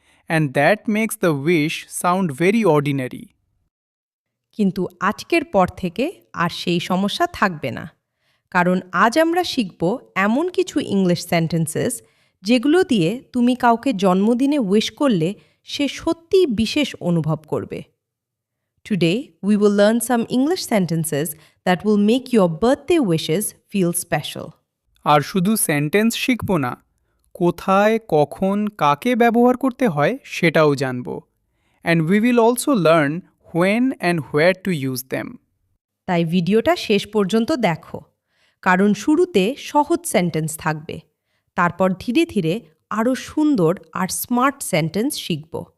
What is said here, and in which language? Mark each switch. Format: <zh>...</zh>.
<en>And that makes the wish sound very ordinary.</en> <bn>কিন্তু আজকের পর থেকে আর সেই সমস্যা থাকবে না, কারণ আজ আমরা শিখব এমন কিছু ইংলিশ সেন্টেন্সেস যেগুলো দিয়ে তুমি কাউকে জন্মদিনে উইশ করলে সে সত্যিই বিশেষ অনুভব করবে।</bn> <en>Today, we will learn some English sentences that will make your birthday wishes feel special.</en> <bn>আর শুধু সেন্টেন্স শিখব না, কোথায়, কখন, কাকে ব্যবহার করতে হয় সেটাও জানব।</bn> <en>And we will also learn when and where to use them.</en> <bn>তাই ভিডিওটা শেষ পর্যন্ত দেখো, কারণ শুরুতে সহজ সেন্টেন্স থাকবে, তারপর ধীরে ধীরে আরও সুন্দর আর স্মার্ট সেন্টেন্স শিখব।</bn>